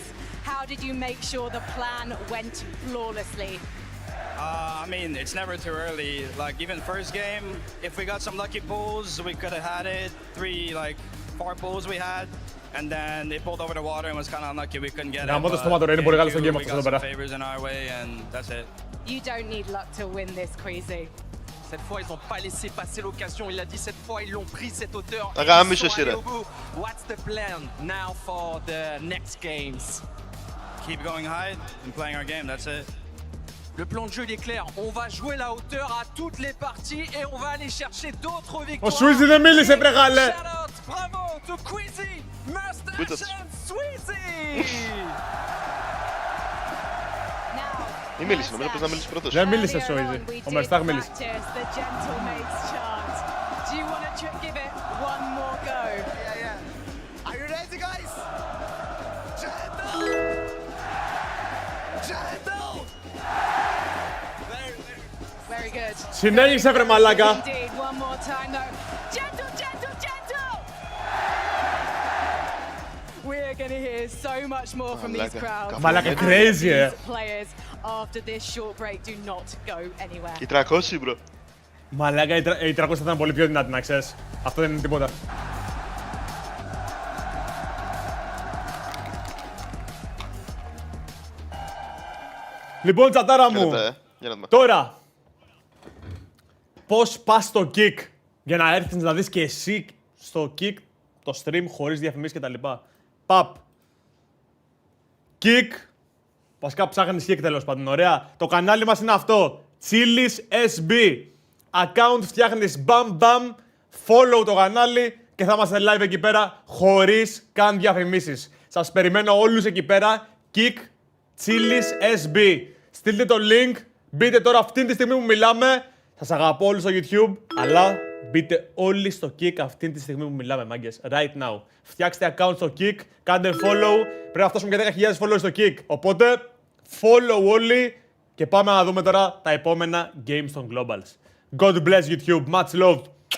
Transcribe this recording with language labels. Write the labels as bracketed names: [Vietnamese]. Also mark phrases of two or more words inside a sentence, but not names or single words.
[English] How did you make sure the plan went flawlessly? I mean, it's never too early. Like, even first game, if we got some lucky pulls, we could have had it. 4 pulls we had. And then they pulled over the water and was kind of unlucky we couldn't get it. [Greek] Γαμώ το στόμα του, είναι πολύ καλό στο game [English] We [Greek] αυτός [English] got [Greek] εδώ [English] some [Greek] πέρα. [English] favors in our way and that's it. You don't need luck to win this, Queasy. [French] Cette fois, ils n'ont pas laissé passer l'occasion. Il a dit cette fois, ils l'ont pris cette hauteur. Ah, Et mais ils je sont sais, allés là. au bout. [English] What's the plan now for the next games? Keep going high and playing our game, that's it. [French] Le plan de jeu il est clair. On va jouer la hauteur à toutes les parties et on va aller chercher d'autres victoires. [Greek] Ο Swizzy δεν μίλησε, βρε γάλε. [English] Shout out, bravo to Queasy, Mustache and Swizzy. [Greek] Μη μίλησε, νομίζω πως να μιλήσει πρώτος. Δεν μίλησε ο Swizzy. Ο Μερστάχ μίλησε. [English] The gentlemaid's chant. Do you want to give it one more go? Are you ready, guys? Gentle! Gentle! Very good. [Greek] Συνέχισε, βρε μαλάκα. [English] Indeed, one more time though. Gentle, gentle, gentle! We're gonna hear so much more from these crowds. [Greek] Μαλάκα, crazy, [English] These players after this short break do not go anywhere. [Greek] Οι 300, bro. Μαλάκα, οι 300 θα ήταν πολύ πιο δυνατοί, να ξέρεις. Αυτό δεν είναι τίποτα. Λοιπόν, τσατάρα μου, τώρα, πώς πας στο kick για να έρθεις να δεις και εσύ στο kick το stream χωρίς διαφημίσεις κτλ. Παπ. Kick. Βασικά ψάχνεις kick τέλος πάντων, ωραία. Το κανάλι μας είναι αυτό. Chili's SB. Account φτιάχνεις bam bam. Follow το κανάλι και θα είμαστε live εκεί πέρα χωρίς καν διαφημίσεις. Σας περιμένω όλους εκεί πέρα. Kick Chili's SB. Στείλτε το link. Μπείτε τώρα αυτή τη στιγμή που μιλάμε. Σας αγαπώ όλους στο YouTube. Αλλά μπείτε όλοι στο Kick αυτή τη στιγμή που μιλάμε, μάγκες. [English] Right now. [Greek] Φτιάξτε account στο Kick. Κάντε follow. Πρέπει να φτάσουμε και 10.000 followers στο Kick. Οπότε, follow όλοι. Και πάμε να δούμε τώρα τα επόμενα games των Globals. [English] God bless YouTube. Much love.